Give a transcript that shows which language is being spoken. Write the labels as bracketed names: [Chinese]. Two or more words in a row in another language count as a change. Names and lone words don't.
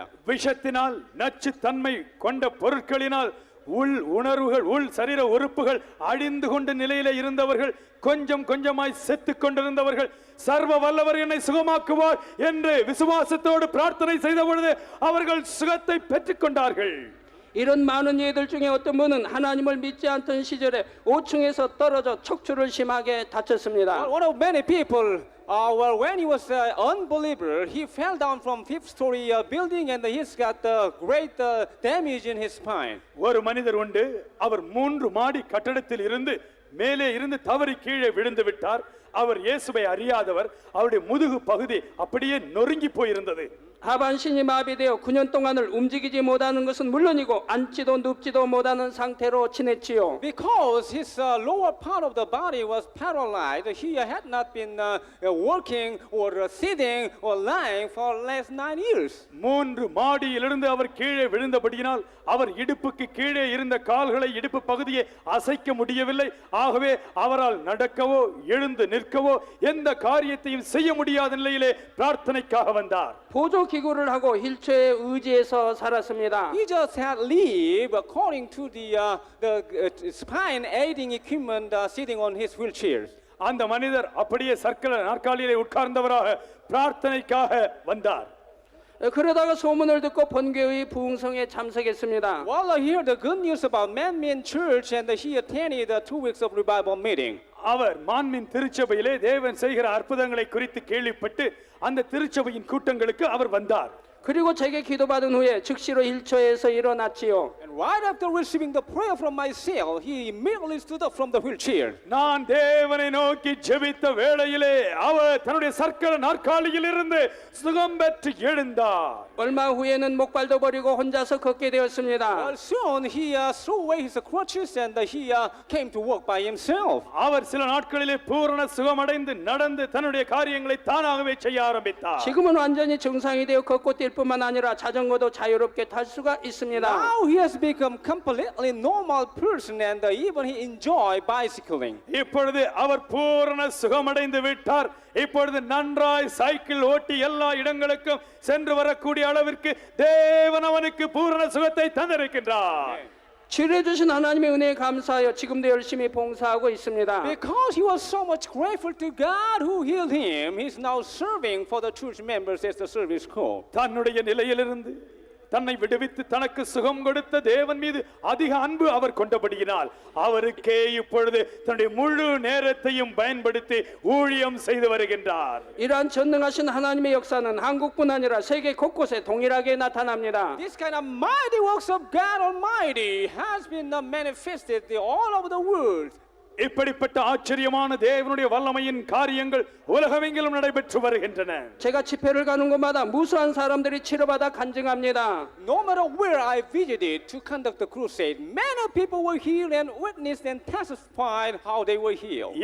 [Tamil] விஷத்தினால் நச்சு தன்மை கொண்ட பொருட்களினால் உள் உணர்வுகள், உள் சரீர உறுப்புகள் அழிந்து கொண்ட நிலையில இருந்தவர்கள், கொஞ்சம் கொஞ்சமாய் செத்து கொண்டிருந்தவர்கள், சர்வ வல்லவர் என்னை சுகமாக்குவார் என்று விசுவாசத்தோடு பிரார்த்தனை செய்த பொழுது அவர்கள் சுகத்தை பெற்றுக் கொண்டார்கள். [Korean] 이런 많은 예들 중에 어떤 분은 하나님을 믿지 않던 시절에 5층에서 떨어져 척추를 심하게 다쳤습니다. [English] One of many people, when he was an unbeliever, he fell down from fifth-story building and he's got great damage in his spine. [Tamil] ஒரு மனிதர் உண்டு, அவர் 3 மாடி கட்டடத்தில் இருந்து மேலே இருந்து தவறி கீழே விழுந்து விட்டார். அவர் இயேசுவை அறியாதவர். அவருடைய முதுகு பகுதி அப்படியே நொறுங்கி போயிருந்தது. [Korean] 하반신이 마비되어 9년 동안을 움직이지 못하는 것은 물론이고 앉지도 눕지도 못하는 상태로 지냈지요. [English] Because his lower part of the body was paralyzed, he had not been working or sitting or lying for last 9 years. [Tamil] 3 மாடியிலிருந்து அவர் கீழே விழுந்தபடியினால் அவர் இடுப்புக்கு கீழே இருந்த கால்களை, இடுப்பு பகுதியை அசைக்க முடியவில்லை. ஆகவே அவரால் நடக்கவோ எழுந்து நிற்கவோ எந்த காரியத்தையும் செய்ய முடியாத நிலையிலே பிரார்த்தனைக்காக வந்தார். [Korean] 보조 기구를 하고 휠체어에 의지해서 살았습니다. [English] He just had lived according to the spine aiding equipment sitting on his wheelchairs. [Tamil] அந்த மனிதர் அப்படியே சர்க்கல நாற்காலியிலே உட்கார்ந்தவராக பிரார்த்தனைக்காக வந்தார். [Korean] 그러다가 소문을 듣고 본교의 부흥성에 참석했습니다. [English] Well, I heard the good news about Man Church and he attended 2 weeks of revival meeting. [Tamil] அவர் மான்மின் திருச்சபையிலே தேவன் செய்கிற அற்புதங்களை குறித்து கேள்விப்பட்டு அந்த திருச்சபையின் கூட்டங்களுக்கு அவர் வந்தார். [Korean] 그리고 제게 기도받은 후에 즉시로 휠체어에서 일어났지요. [English] And right after receiving the prayer from myself, he immediately stood up from the wheelchair. [Tamil] நான் தேவனை நோக்கி ஜெபித்த வேளையிலே அவர் தன்னுடைய சர்க்கல நாற்காலியில் இருந்து சுகம் பெற்று எழுந்தார். [Korean] 얼마 후에는 목발도 버리고 혼자서 걷게 되었습니다. [English] Well, soon he threw away his crutches and he came to work by himself. [Tamil] அவர் சில நாட்களிலே பூரண சுகமடைந்து நடந்து தன்னுடைய காரியங்களை தானாகவே செய்ய ஆரம்பித்தார். [Korean] 지금은 완전히 정상이 되어 걷고 뛸 뿐만 아니라 자전거도 자유롭게 탈 수가 있습니다. [English] Now he has become completely normal person and even he enjoy bicycling. [Tamil] இப்பொழுது அவர் பூரண சுகமடைந்து விட்டார். இப்பொழுது நன்றாய் சைக்கிள் ஓட்டி எல்லா இடங்களுக்கும் சென்று வரக்கூடிய அளவிற்கு தேவன் அவனுக்கு பூரண சுகத்தை தந்திருக்கின்றார். [Korean] 치료해 주신 하나님의 은혜에 감사하여 지금도 열심히 봉사하고 있습니다. [English] Because he was so much grateful to God who healed him, he's now serving for the church members as the service call. [Tamil] தன்னுடைய நிலையிலிருந்து தன்னை விடுவித்து தனக்கு சுகம் கொடுத்த தேவன் மீது அதிக அன்பு அவர் கொண்டபடியினால் அவருக்கே இப்பொழுது தன்னுடைய முழு நேரத்தையும் பயன்படுத்தி ஊழியம் செய்து வருகின்றார். [Korean] 이러한 전능하신 하나님의 역사는 한국뿐 아니라 세계 곳곳에 동일하게 나타납니다. [English] This kind of mighty works of God Almighty has been manifested all over the world. [Tamil] இப்படிப்பட்ட ஆச்சரியமான தேவனுடைய வல்லமையின் காரியங்கள் உலகமெங்கிலும் நடைபெற்று வருகின்றன. [Korean] 제가 집회를 가는 곳마다 무수한 사람들이 치료받아 간증합니다. [English] No matter where I visited to conduct the crusade, many people were healed and witnessed and testified how they were healed.